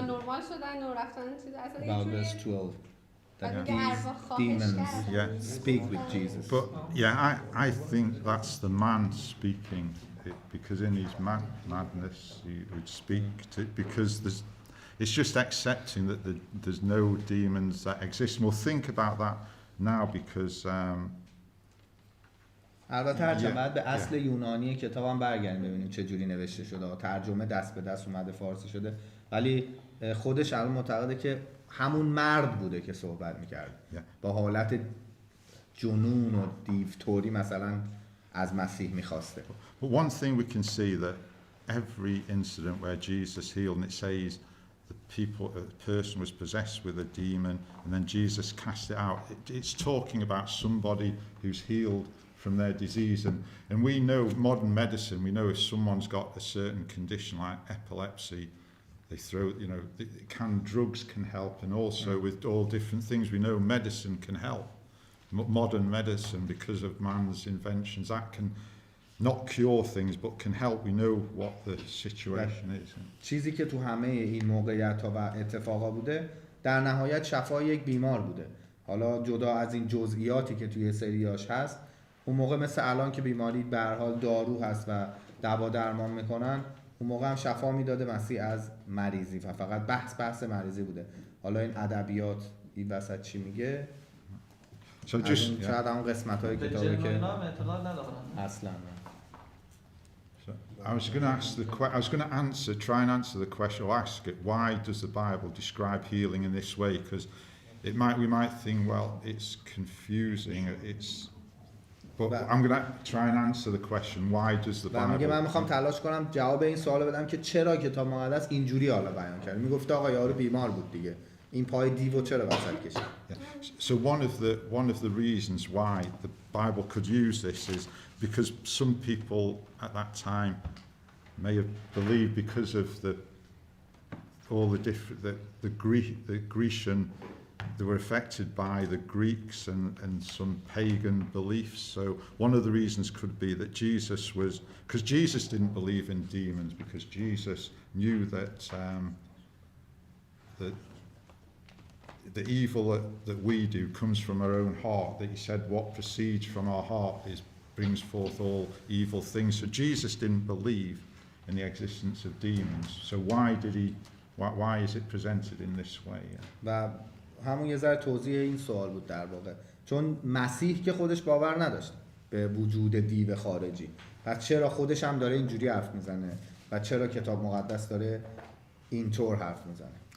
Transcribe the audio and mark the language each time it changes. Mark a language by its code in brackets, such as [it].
[fa] نورمال شدن و رفتن چیز اصلا [en] About verse 12. That Yeah. these demons Yeah. speak with Jesus. But yeah, I think that's the man speaking because in his madness he would speak to, because it's just accepting that there's no demons that exist. And we'll think about that now because [fa] البته هرچند باید به اصل یونانی کتابم برگردیم ببینیم چه جوری نوشته شده، ترجمه دست به دست اومده فارسی شده، ولی خودش الان معتقده که همون مرد بوده که صحبت میکرد با حالت جنون و دیوتوری مثلا از مسیح میخواسته. [en] But one thing we can see that every incident where Jesus healed, and it says the person was possessed with a demon, and then Jesus cast it out. It's talking about somebody who's healed from their disease, and we know modern medicine. We know if someone's got a certain condition like epilepsy, they throw, drugs can help, and also with all different things, we know medicine can help. Modern medicine, because of man's inventions, that can not cure things but can help. We know what the situation is. [fa] چیزی که تو همه این موقعیت‌ها و اتفاقا بوده در نهایت شفای یک بیمار بوده. حالا جدا از این جزئیاتی که توی سریاش هست، اون موقع مثل الان که بیماری به هر حال دارو هست و دوا درمان میکنن، اون موقع هم شفا میداده مسیح از مریضی و فقط بحث مریضی بوده. حالا این ادبیات این وسط چی میگه؟ شاید همون قسمت‌های کتابی که اصلا [en] So I was going to try and answer the question, or ask it, why does the Bible describe healing in this way? Because we might think, well, it's confusing, but I'm going to try and answer the question, why does the Bible... [fa] من میخوام تلاش کنم جواب این سوال بدم که چرا کتاب مقدس اینجوری حالا بیان کرد. میگفت آقا یارو بیمار بود دیگه. این پای دیو چرا وسط کشید؟ [en] So one of the reasons why the Bible could use this is because some people at that time may have believed, because of all the different the Grecian, they were affected by the Greeks and some pagan beliefs. So one of the reasons could be that because Jesus didn't believe in demons, because Jesus knew that the evil that we do comes from our own heart, that he said what proceeds from our heart brings forth all evil things. So Jesus didn't believe in the existence of demons. So why is it presented in this way? [fa] و همون یه ذره توضیح این سوال بود در واقع، چون مسیح که خودش باور نداشت به وجود دیو خارجی، پس چرا خودش هم داره اینجوری حرف میزنه و چرا کتاب مقدس داره اینطور حرف میزنه؟